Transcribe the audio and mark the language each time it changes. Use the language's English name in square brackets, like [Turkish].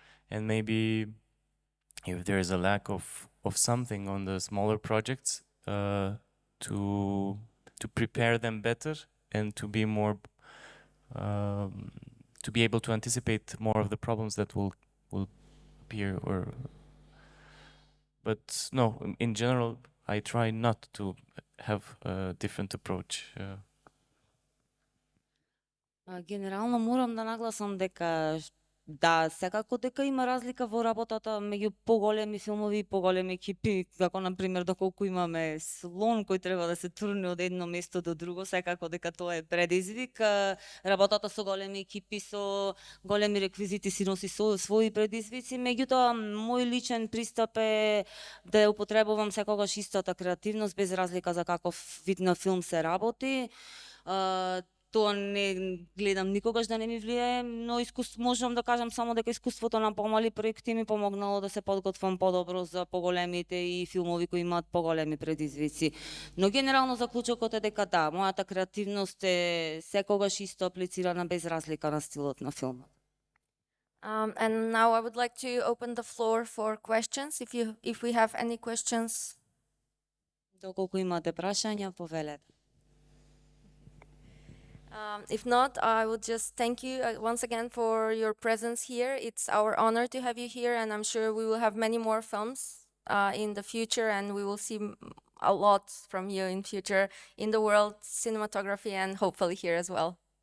[English] And maybe if there is a lack of something on the smaller projects, to prepare them better and to be more, to be able to anticipate more of the problems that will appear. But no, in general, I try not to have a different approach. [Macedonian] Генерално морам да нагласам дека да, секако дека има разлика во работата меѓу поголеми филмови и поголеми екипи, како на пример доколку имаме слон кој треба да се турне од едно место до друго, секако дека тоа е предизвик. Работата со големи екипи, со големи реквизити си носи своји предизвици, меѓутоа мој личен пристап е да употребувам секогаш истата креативност без разлика за каков вид на филм се работи. Тоа не гледам никогаш да не ми влијае, но можам да кажам само дека искуството на помали проекти ми помогнало да се подготвам подобро за поголемите и филмови кои имаат поголеми предизвици. Но генерално заклучокот е дека да, мојата креативност е секогаш исто аплицирана без разлика на стилот на филмот. [English] And now I would like to open the floor for questions. If we have any questions. [Macedonian] Доколку имате прашања, повелете. [English] If not, I would just thank you once again for your presence here. It's our honor to have you here, and I'm sure we will have many more films in the future, and we will see a lot from you in future in the world, cinematography, and hopefully here as well.